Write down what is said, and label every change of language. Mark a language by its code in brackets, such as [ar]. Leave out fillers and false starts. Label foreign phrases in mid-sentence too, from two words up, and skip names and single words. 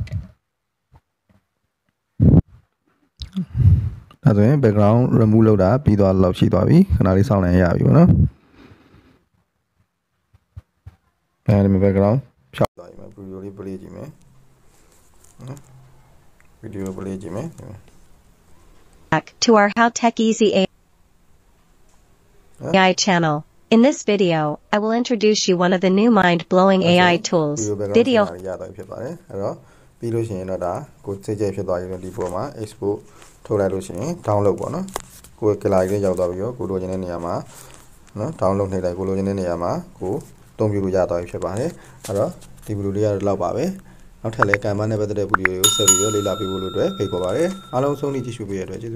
[my] ဒါဆိုရင် [en] background remove [my] လုပ်တာပြီးသွားလောက်ရှိသွားပြီခဏလေးစောင်းလိုက်ရပြီပေါ့နော်အဲဒီမှာ background ဖြောက်သွားပြီမှာ video လေး play ကြည့်မယ်နော် [en] video play [my] ကြည့်မယ် [en] Back to our How Tech Easy AI channel. In this video, I will introduce you one of the new mind-blowing AI tools. Video [my] ရတော့ဖြစ်ပါတယ်အဲ့တော့ပြီးလို့ရှိရင်တော့ဒါကိုစိတ်ကြိုက်ဖြစ်သွားရင်ဒီပေါ်မှာ export ထုတ်လိုက်လို့ရှိရင် download ပေါ့နော်ကိုယ် gallery လေးရောက်သွားပြီးတော့ကိုလိုချင်တဲ့နေရာမှာနော် download နှိပ်လိုက်ကိုလိုချင်တဲ့နေရာမှာကိုသုံးပြလို့ရသွားပြီဖြစ်ပါတယ်အဲ့တော့ဒီ video လေးကတော့လောက်ပါပဲနောက်ထပ်လည်း Canva နဲ့ပတ်သက်တဲ့ video တွေကိုဆက်ပြီးတော့လေ့လာပေးဖို့လို့အတွက်ဖိတ်ခေါ်ပါတယ်အားလုံးဆုံးဖြတ်ကြည့်ရှုပေးရတဲ့အတွက်ကျေးဇူး